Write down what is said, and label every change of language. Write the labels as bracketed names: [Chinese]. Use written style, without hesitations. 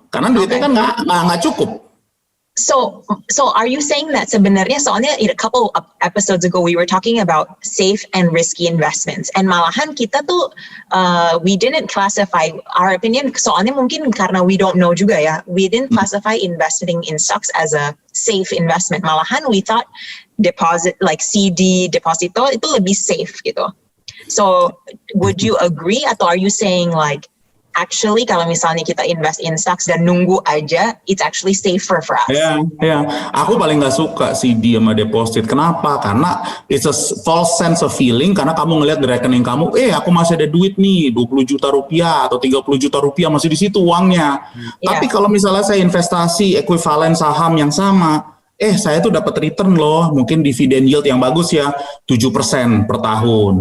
[Indonesian] Karena duitnya kan nggak cukup. [English] So are you saying that [Indonesian] sebenarnya soalnya [English] a couple of episodes ago we were talking about safe and risky investments and [Indonesian] malahan kita tuh [English] we didn't classify our opinion [Indonesian] soalnya mungkin karena [English] we don't know [Indonesian] juga ya, [English] we didn't classify investing in stocks as a safe investment. [Indonesian] Malahan [English] we thought deposit like CD [Indonesian] deposito itu lebih [English] safe [Indonesian] gitu. [English] So would you agree [Indonesian] atau [English] are you saying like actually [Indonesian] kalau misalnya kita [English] invest in stocks [Indonesian] dan nunggu aja, [English] it's actually safer for us. [Indonesian] Ya. Aku paling nggak suka CD sama deposit. Kenapa? Karena [English] it's a false sense of feeling. [Indonesian] Karena kamu ngelihat di rekening kamu, aku masih ada duit nih, 20 juta rupiah atau 30 juta rupiah masih di situ uangnya. Tapi kalau misalnya saya investasi ekuivalen saham yang sama, saya tuh dapat return loh, mungkin dividen yield yang bagus ya, 7% per tahun.